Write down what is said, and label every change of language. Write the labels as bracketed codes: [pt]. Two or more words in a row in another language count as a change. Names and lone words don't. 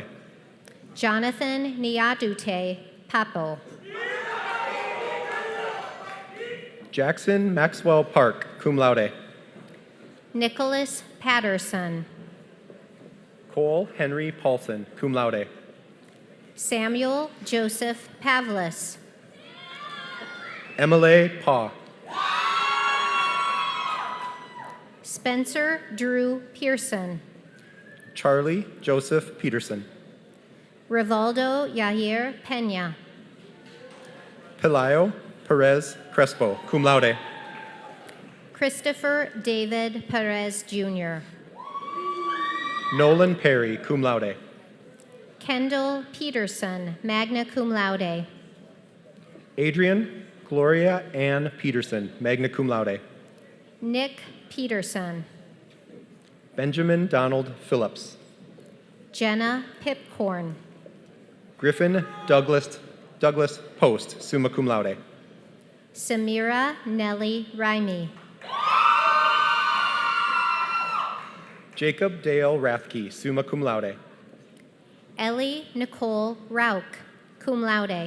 [en] Jonathan Niadute Papo. Jackson Maxwell Park, [la] cum laude. [en] Nicholas Patterson. Cole Henry Paulson, [la] cum laude. [en] Samuel Joseph Pavlis. Emily Paw. Spencer Drew Pearson. Charlie Joseph Peterson. Rivaldo Yair Pena. Pelayo Perez Crespo, [la] cum laude. [en] Christopher David Perez Jr. Nolan Perry, [la] cum laude. [en] Kendall Peterson, [la] magna cum laude. [en] Adrian Gloria Ann Peterson, [la] magna cum laude. [en] Nick Peterson. Benjamin Donald Phillips. Jenna Pipcorn. Griffin Douglas Post, [la] summa cum laude. [en] Samira Nellie Raimi. Jacob Dale Rathke, [la] summa cum laude. [en] Ellie Nicole Rauch, [la] cum laude.